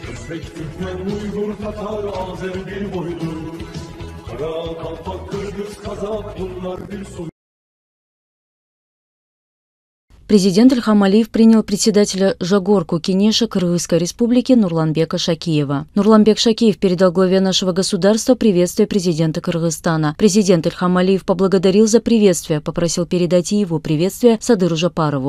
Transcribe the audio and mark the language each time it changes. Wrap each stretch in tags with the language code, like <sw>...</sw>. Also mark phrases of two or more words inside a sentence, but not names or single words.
<tr>Özbek, Türkmen, Uygur, Tatar, Azer bir boylu. Kara, Kalpak, Kırgız, Kazak bunlar bir soy.</tr> <ru>Президент Ильхам Алиев принял председателя Жагорку Кенеша Кыргызской республики Нурланбека Шакиева. Нурланбек Шакиев передал главе нашего государства приветствие президента Кыргызстана. Президент Ильхам Алиев поблагодарил за приветствие, попросил передать и его приветствие Садыру Жапарову.</ru>